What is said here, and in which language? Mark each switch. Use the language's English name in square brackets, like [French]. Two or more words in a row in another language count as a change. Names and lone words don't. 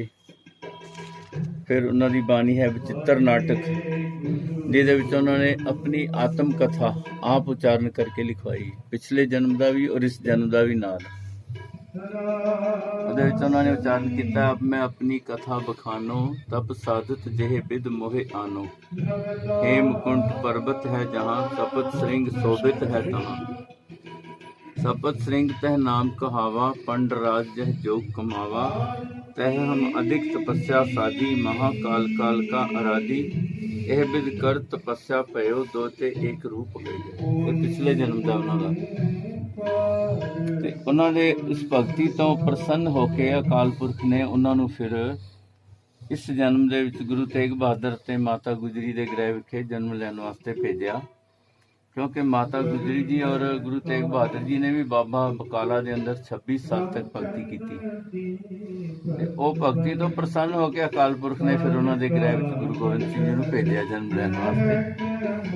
[Punjabi] ਫਿਰ ਉਹਨਾਂ ਦੀ ਬਾਣੀ ਹੈ ਬਚਿੱਤਰ ਨਾਟਕ, ਜਿਹਦੇ ਵਿੱਚ ਉਹਨਾਂ ਨੇ ਆਪਣੀ ਆਤਮ ਕਥਾ ਆਪ ਉਚਾਰਨ ਕਰਕੇ ਲਿਖਵਾਈ, ਪਿਛਲੇ ਜਨਮ ਦਾ ਵੀ ਔਰ ਇਸ ਜਨਮ ਦਾ ਵੀ ਨਾਲ। ਉਹਦੇ ਵਿੱਚ ਉਹਨਾਂ ਨੇ ਉਚਾਰਨ ਕੀਤਾ, [Braj] ਮੈਂ ਆਪਣੀ ਕਥਾ ਬਖਾਨੋ ਤਪ ਸਾਧਤ ਜਿਹੇ ਬਿਦ ਮੋਹਿ ਆਨੋ। ਹੇਮਕੁੰਟ ਪਰਬਤ ਹੈ ਜਹਾਂ ਸਪਤ ਸ੍ਰਿੰਗ ਸੋਭਿਤ ਹੈ ਤਹਾਂ। सपत श्रृंग तह नाम कहावा पंड राज जह जोग कमावा। तह हम अधिक तपस्या साधी महाकाल काल का आराधी। ਇਹ ਬਿਦ ਕਰ ਤਪੱਸਿਆ ਭਇਓ ਦੋਤੇ ਇੱਕ ਰੂਪ ਹੋਏ। [Punjabi] ਇਹ ਪਿਛਲੇ ਜਨਮ ਦਾ ਉਹਨਾਂ ਦਾ ਤੇ ਉਹਨਾਂ ਦੇ ਇਸ ਭਗਤੀ ਤੋਂ ਪ੍ਰਸੰਨ ਹੋ ਕੇ ਅਕਾਲ ਪੁਰਖ ਨੇ ਉਹਨਾਂ ਨੂੰ ਫਿਰ ਇਸ ਜਨਮ ਦੇ ਵਿੱਚ ਗੁਰੂ ਤੇਗ ਬਹਾਦਰ ਤੇ ਮਾਤਾ ਗੁਜਰੀ ਦੇ ਗ੍ਰਹਿ ਵਿਖੇ ਜਨਮ ਲੈਣ ਵਾਸਤੇ ਭੇਜਿਆ, ਕਿਉਂਕਿ ਮਾਤਾ ਗੁਜਰੀ ਜੀ ਔਰ ਗੁਰੂ ਤੇਗ ਬਹਾਦਰ ਜੀ ਨੇ ਵੀ ਬਾਬਾ ਬਕਾਲਾ ਦੇ ਅੰਦਰ 26 ਸਾਲ ਤੱਕ ਭਗਤੀ ਕੀਤੀ ਤੇ ਉਹ ਭਗਤੀ ਤੋਂ ਪ੍ਰਸੰਨ ਹੋ ਕੇ ਅਕਾਲ ਪੁਰਖ ਨੇ ਫਿਰ ਉਹਨਾਂ ਦੇ ਗ੍ਰਹਿ ਵਿੱਚ ਗੁਰੂ ਗੋਬਿੰਦ ਸਿੰਘ ਜੀ ਨੂੰ ਭੇਜਿਆ ਜਨਮ ਲੈਣ ਵਾਸਤੇ।